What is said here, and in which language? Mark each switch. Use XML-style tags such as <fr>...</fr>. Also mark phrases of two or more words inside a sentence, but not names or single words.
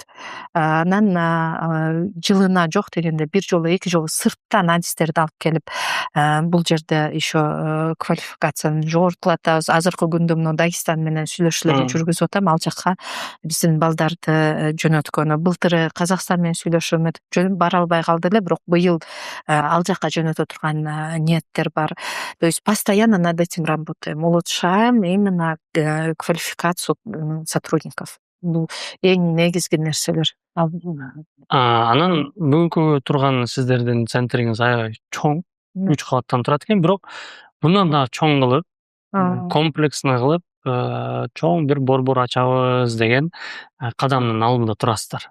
<ky>Анан жылына жок дегенде бир жолу, эки жолу сырттан адистерди алып келип, бул жерде еще квалификацияны жогортулатабыз. Азыркы күндө мына Дагестан менен сүйлөшүүлөрдү жүргүзүп атам, ал жакка биздин балдарды жөнөткөнү. Былтыр Казакстан менен сүйлөшүүм өтүп бара албай калды эле, бирок быйыл ал жакка жөнөтө турган ниеттер бар.</ky> <ru>То есть постоянно над этим работаем, улучшаем именно квалификацию сотрудников.</ru> <ky>Бул эң негизги нерселер. Анан бүгүнкү турган сиздердин центриңиз аябай чоң, 3 кабаттан турат экен, бирок мындан да чоң кылып, комплексно кылып, чоң бир борбор ачабыз деген кадамдын алдында турасыздар.</ky>